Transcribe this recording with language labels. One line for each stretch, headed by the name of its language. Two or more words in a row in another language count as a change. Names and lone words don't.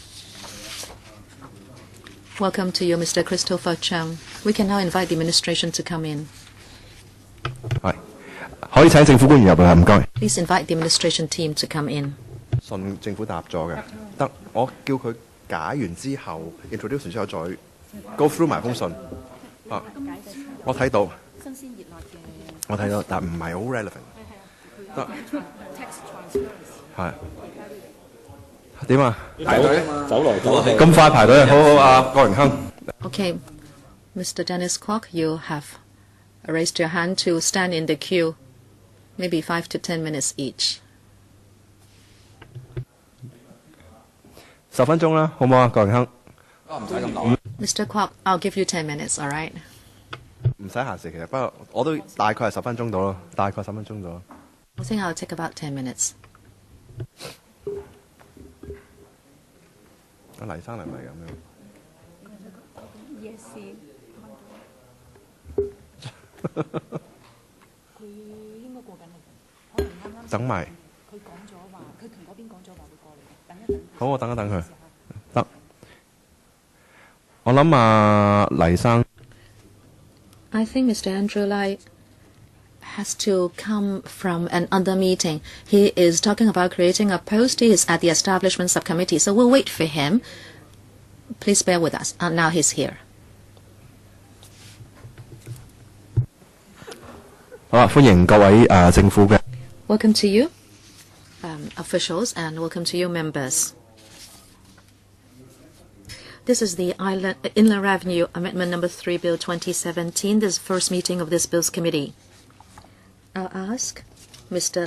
English: Welcome to you, Mr. Christopher Chung. We can now invite the administration to come in. Please invite the administration team to come in. Go through
Cantonese: 埋封信我睇到，但唔係好 relevant。得係點啊？排隊走來走去，咁快排隊，好好啊，郭榮鏗。
English: Okay, Mr. Dennis Kwok, you have raised your hand to stand in the queue, maybe 5 to 10 minutes each.
Cantonese: 10分鐘啦，好唔好啊，郭榮鏗？唔使咁耐。
English: Mr. Kwok, I'll give you 10 minutes, all right?
Cantonese: 唔使限時，其實不過我都大概係10分鐘到咯，大概10分鐘到。
English: I think I'll take about 10 minutes.
Cantonese: 黎生係咪咁樣？等埋。佢講咗話，佢同嗰邊講咗話會過嚟，等一等。好，我等一等佢。得。我諗啊，黎生。
English: I think Mr. Andrew Lai has to come from another meeting. He is talking about creating a post. He is at the establishment subcommittee, so we'll wait for him. Please bear with us. Now he's here.
Cantonese: 好啦，歡迎各位政府嘅。
English: Welcome to you, officials, and welcome to you, members. This is the Inland Revenue Amendment number 3, Bill 2017. This is the first meeting of this Bills Committee. I'll ask Mr.